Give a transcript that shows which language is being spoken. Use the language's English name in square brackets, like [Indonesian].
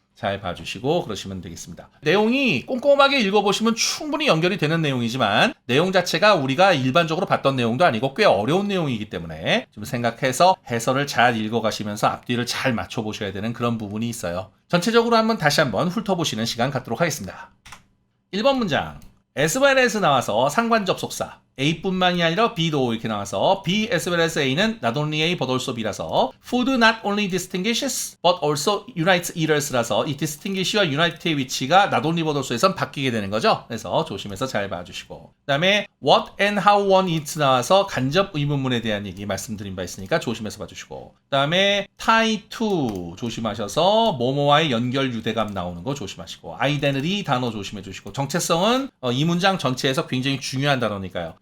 [Korean] 잘 봐주시고 그러시면 되겠습니다. 내용이 꼼꼼하게 읽어보시면 충분히 연결이 되는 내용이지만 내용 자체가 우리가 일반적으로 봤던 내용도 아니고 꽤 어려운 내용이기 때문에 좀 생각해서 해설을 잘 읽어가시면서 앞뒤를 잘 맞춰보셔야 되는 그런 부분이 있어요. 전체적으로 다시 한번 훑어보시는 시간 갖도록 하겠습니다. 1번 문장. [English] as well as [Korean] 나와서 상관 접속사 A뿐만이 아니라 B도 이렇게 나와서 [English] B as well as A [Korean] 는 [English] not only A but also B [Korean] 라서 [English] food not only distinguishes but also unites eaters [Korean] 라서 이 distinguish와 unite의 위치가 [English] not only but also [Korean] 에선 바뀌게 되는 거죠. 그래서 조심해서 잘 봐주시고 그 다음에 [English] what and how one eats [Korean] 나와서 간접 의문문에 대한 얘기 말씀드린 바 있으니까 조심해서 봐주시고 그 다음에 [English] tie to [Korean] 조심하셔서 뭐뭐와의 연결 유대감 나오는 거 조심하시고 identity 단어 조심해 주시고 정체성은 이 문장 전체에서 굉장히 중요한 단어니까요.